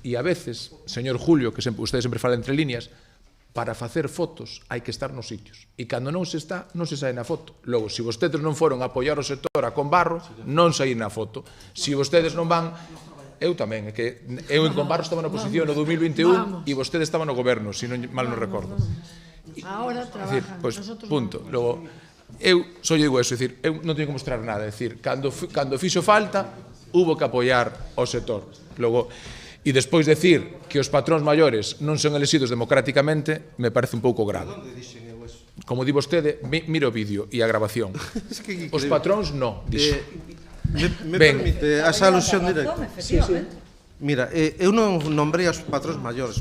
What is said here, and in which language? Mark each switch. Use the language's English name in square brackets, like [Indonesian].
[Galician] E a veces, señor Julio, que usted sempre fala entre líneas, para facer fotos hai que estar nos sitios. E cando non se está, non se sae na foto. Logo, se vostedes non foron a apoiar o sector a Conbarro, non saí na foto. Se vostedes non van... Eu tamén, é que eu en Conbarro estaba na oposición no 2021 e vostede estaba no goberno, se non mal non recordo. [Spanish] Ahora trabajan. [Galician] Pois, punto. Logo, eu só digo eso, é dicir, eu non teño que mostrar nada, é dicir, cando fixo falta, hubo que apoiar o sector. Logo, e despois decir que os patróns maiores non son elexidos democráticamente me parece un pouco grave. Como di vostede, mira o vídeo e a grabación. Os patróns non, dixo. Me permite esa alusión directa. Mira, eu non nombrei aos patróns maiores.